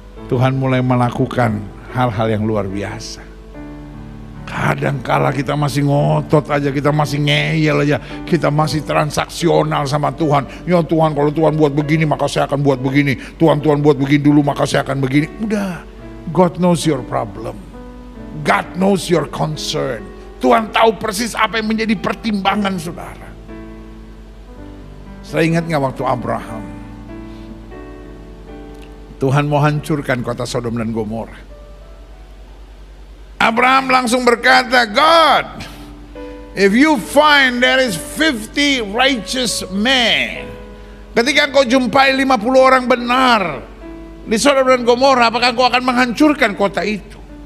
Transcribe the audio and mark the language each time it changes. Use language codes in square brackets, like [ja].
[id] Tuhan mulai melakukan hal-hal yang luar biasa. Kadangkala kita masih ngotot aja, kita masih ngeyel aja, kita masih transaksional sama Tuhan. Ya Tuhan, kalau Tuhan buat begini maka saya akan buat begini. Tuhan buat begini dulu maka saya akan begini. Udah, [en] God knows your problem. God knows your concern. [id] Tuhan tahu persis apa yang menjadi pertimbangan saudara. Saya ingat gak waktu Abraham, Tuhan mau hancurkan kota Sodom dan Gomora. Abraham langsung berkata, [en] God, if you find there is 50 righteous men, [id] ketika engkau jumpai 50 orang benar di Sodom dan Gomora, apakah engkau akan menghancurkan kota itu?